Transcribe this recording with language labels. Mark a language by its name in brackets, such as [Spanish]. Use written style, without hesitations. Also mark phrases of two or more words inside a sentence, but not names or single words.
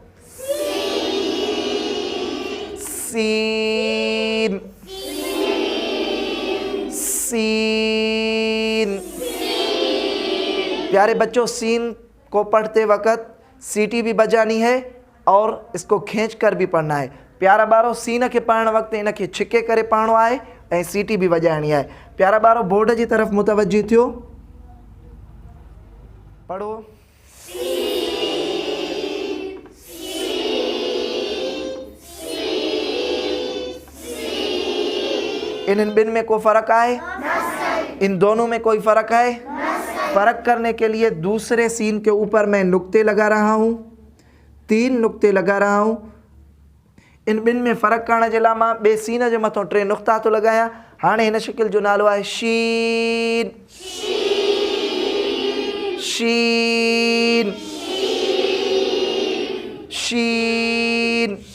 [Urdu] سین سین۔ پیارے بچوں سین کو پڑھتے وقت سیٹی بھی بجانی ہے اور اس کو کھینچ کر بھی پڑھنا ہے. [Sindhi] प्यारा ॿारो सीन खे पढ़ण वक़्तु इन खे छिके करे पढ़णो आहे ऐं सीटी बि वॼाइणी आहे। प्यारा ॿारो बोर्ड जी तरफ़ मुतवजी थियो, पढ़ो। इन ॿिनि में को फ़र्क़ु आहे? [Urdu] ان دونوں میں کوئی فرق ہے؟ فرق کرنے کے لیے دوسرے سین کے اوپر میں نقطے لگا رہا ہوں، 3 نقطے لگا رہا ہوں. [Sindhi] इन ॿिनि में फ़र्क़ु करण जे लाइ मां ॿिए सीन जे मथां 3 नुक्ता थो लॻायां। हाणे हिन शिकिल जो नालो आहे शीन। शीन शीन।